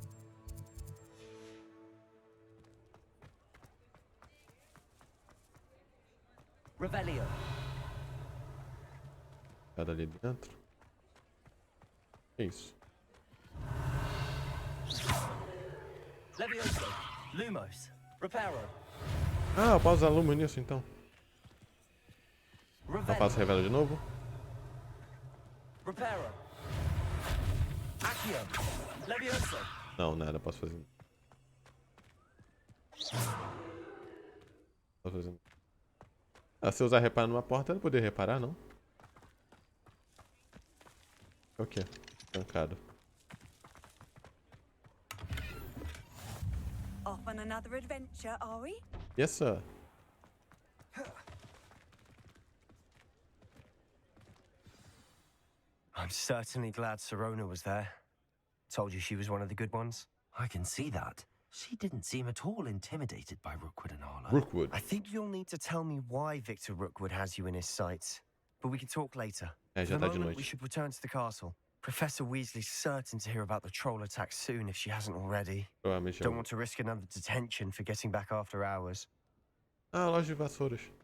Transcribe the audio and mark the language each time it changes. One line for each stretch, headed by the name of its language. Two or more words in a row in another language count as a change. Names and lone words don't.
Portuguese: Revelio. Cada ali dentro. Que isso? Levioso. Lumos. Reparo. Ah, eu posso usar Lumo nisso então. Eu faço revela de novo. Reparo. Accio. Levioso. Não, nada, posso fazer. Posso fazer. Ah, se eu usar reparo numa porta, eu não poder reparar, não? O que? Trancado.
English: Off on another adventure, are we? Yes, sir. I'm certainly glad Sirona was there. Told you she was one of the good ones. I can see that. She didn't seem at all intimidated by Rookwood and Arlo. Rookwood. I think you'll need to tell me why Victor Rookwood has you in his sights. But we can talk later.
Portuguese: É,
English: For
Portuguese: já
English: the
Portuguese: tá de
English: moment,
Portuguese: noite.
English: we should return to the castle. Professor Weasley's certain to hear about the troll attack soon if she hasn't already.
Portuguese: Provavelmente
English: Don't want to risk another detention for getting back after hours.
Portuguese: Ah, loja de vassouras.